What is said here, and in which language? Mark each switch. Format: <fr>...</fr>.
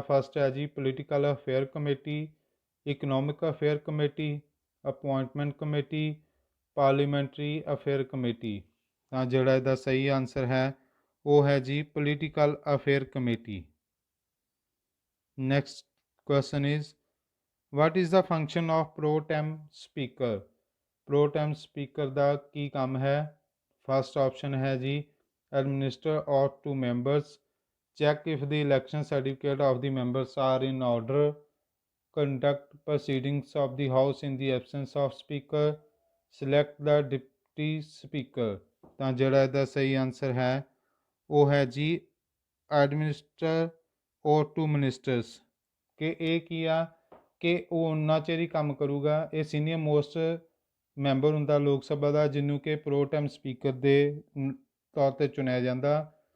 <pa>First ਹੈ ਜੀ political affair committee, economic affair committee, appointment committee, parliamentary affair committee. ਤਾਂ ਜਿਹੜਾ ਇਹਦਾ ਸਹੀ ਆਨਸਰ ਹੈ ਉਹ ਹੈ ਜੀ political affair committee.</pa> <en>Next question is what is the function of pro tem speaker.</en> <pa>Pro time speaker ਦਾ ਕੀ ਕੰਮ ਹੈ। ਫਸਟ ਆਪਸ਼ਨ ਹੈ ਜੀ</pa> <en>Administer oath to members, check if the election certificate of the members are in order, conduct proceedings of the house in the absence of speaker, select the deputy speaker।</en> <pa>ਤਾਂ ਜਿਹੜਾ ਇਹਦਾ ਸਹੀ answer ਹੈ ਉਹ ਹੈ ਜੀ</pa> <en>Administer oath to ministers.</en> <pa>ਕਿ ਇਹ ਕੀ ਆ ਕਿ ਉਹ ਉਹਨਾਂ ਚਿਰ ਹੀ ਕੰਮ ਕਰੂਗਾ। ਇਹ ਸੀਨੀਅਰ ਮੋਸਟ ਮੈਂਬਰ ਹੁੰਦਾ ਲੋਕ ਸਭਾ ਦਾ ਜਿਹਨੂੰ ਕਿ ਪ੍ਰੋ ਟਾਈਮ ਸਪੀਕਰ ਦੇ ਤੌਰ 'ਤੇ ਚੁਣਿਆ ਜਾਂਦਾ।</pa>